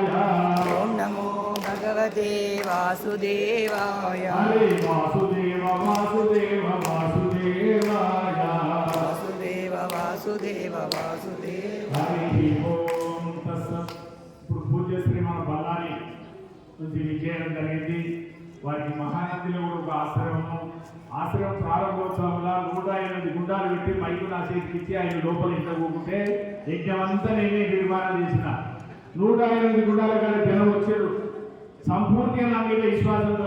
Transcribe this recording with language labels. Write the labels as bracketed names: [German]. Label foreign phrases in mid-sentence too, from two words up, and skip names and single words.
[Sanskrit] ओम नमो भगवते वासुदेवाय। हरे वासुदेव वासुदेव वासुदेवाय। वासुदेव वासुदेव वासुदेव। हरि ओम तत्सत्। पूज्य श्री [Telugu] మన బల్లారి నుంచి విజయం జరిగింది. వారికి మహానందిలో కూడా ఒక ఆశ్రమం ప్రారంభోత్సవంలో 108 గుండాలు పెట్టి మైకు నా చేతికి ఇచ్చి ఆయన లోపల ఇంట కూకుంటే యజ్ఞమంతా నేనే నిర్మాణం చేసిన. 108 గుండాల కానీ జనం వచ్చాడు సంపూర్తిగా నా మీద విశ్వాసంతో.